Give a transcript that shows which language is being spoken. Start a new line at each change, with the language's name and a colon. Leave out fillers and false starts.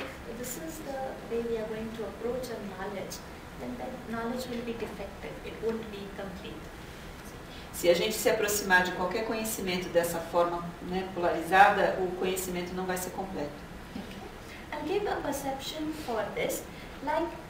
English: If this is the way we are going to approach a knowledge, then that knowledge will be defective. It won't be complete.
Portuguese: se a gente se aproximar de qualquer conhecimento dessa forma, né, polarizada, o conhecimento não vai ser completo.
English: Okay. I'll give a perception for this, like